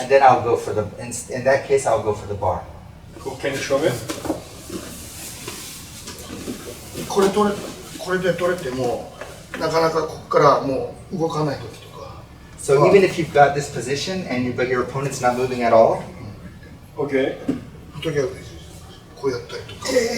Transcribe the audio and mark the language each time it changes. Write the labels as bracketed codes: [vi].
[en] And then I'll go for in that case, I'll go for the bar. Cool. Can you show me? [ja] これで取れてもなかなかここからもう動かないときとか。 [en] So even if you've got this position but your opponent's not moving at all. Okay. [ja] 時はこうやったりとか。